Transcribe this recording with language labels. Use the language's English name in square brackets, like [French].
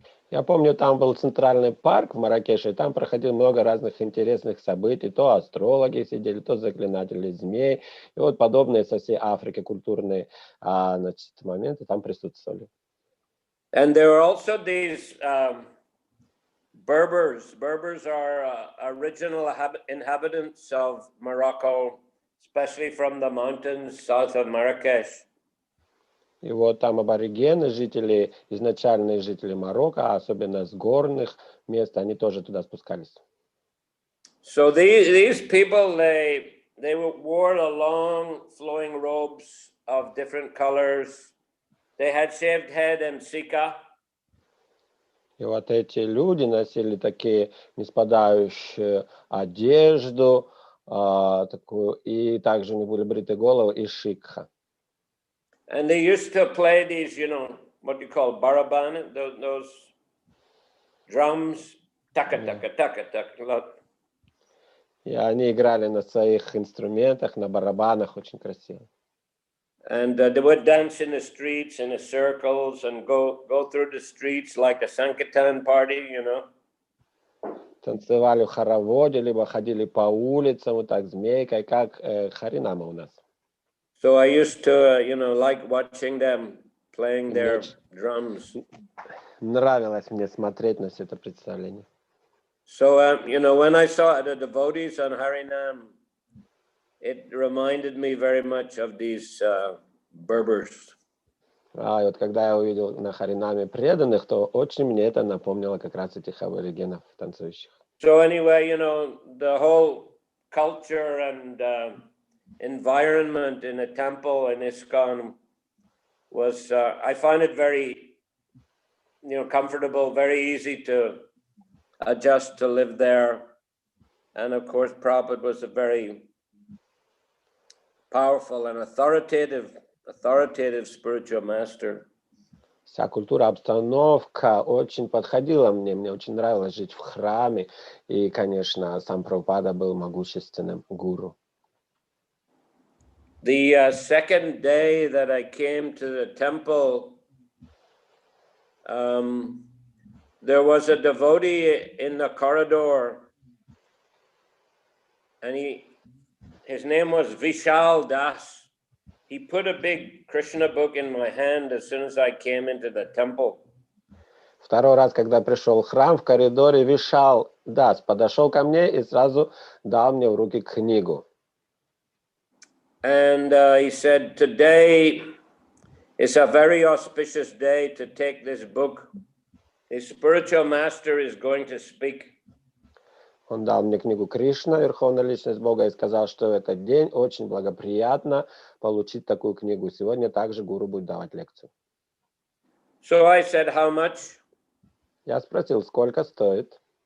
[Russian] Я помню, там был центральный парк в Марракеше, и там проходило много разных интересных событий. То астрологи сидели, то заклинатели змей. И вот подобные со всей Африки культурные значит, моменты там присутствовали. [English] And there were also these Berbers. Berbers are original inhabitants of Morocco, especially from the mountains south of Marrakesh. [Russian] И вот там аборигены, жители, изначальные жители Марокко, особенно с горных мест, они тоже туда спускались. [English] So these people, they wore the long flowing robes of different colors. They had shaved head and sika. [Russian] И вот эти люди носили такие неспадающие одежду, такую, и также у них были бритые головы и шикха. [English] And they used to play these, you know, what you call baraban, those drums, taka taka taka taka. [Russian] И они играли на своих инструментах, на барабанах, очень красиво. [English] And they would dance in the streets, in the circles, and go through the streets like a sankirtanam party, you know. [Russian] Танцевали в хороводе, либо ходили по улицам, вот так, змейкой, как харинама у нас. [English] So I used to, you know, like watching them playing their drums. [Russian] Нравилось мне смотреть на все это представление. [English] So, you know, when I saw the devotees on Harinam, it reminded me very much of these Berbers. [Russian] И вот когда я увидел на Харинаме преданных, то очень мне это напомнило как раз этих аборигенов танцующих. [English] So anyway, you know, the whole culture and environment in a temple in ISKCON was, I find it very, you know, comfortable, very easy to adjust to live there. And of course, Prabhupada was a very powerful and authoritative spiritual master. [Russian] Вся культура, обстановка очень подходила мне. Мне очень нравилось жить в храме. И, конечно, сам Прабхупада был могущественным гуру. [English] The second day that I came to the temple, there was a devotee in the corridor, and his name was Vishal Das. He put a big Krishna book in my hand as soon as I came into the temple. [Russian] Второй раз, когда пришел в храм, в коридоре Вишал Дас подошел ко мне и сразу дал мне в руки книгу. [English] And he said, today It's a very auspicious day to take this book. The spiritual master is going to speak. [Russian] Он дал мне книгу Кришна, Верховная Личность Бога, и сказал, что в этот день очень благоприятно получить такую книгу. Сегодня также гуру будет давать лекцию. [English] So I said, how much? [Russian] Я спросил, сколько стоит.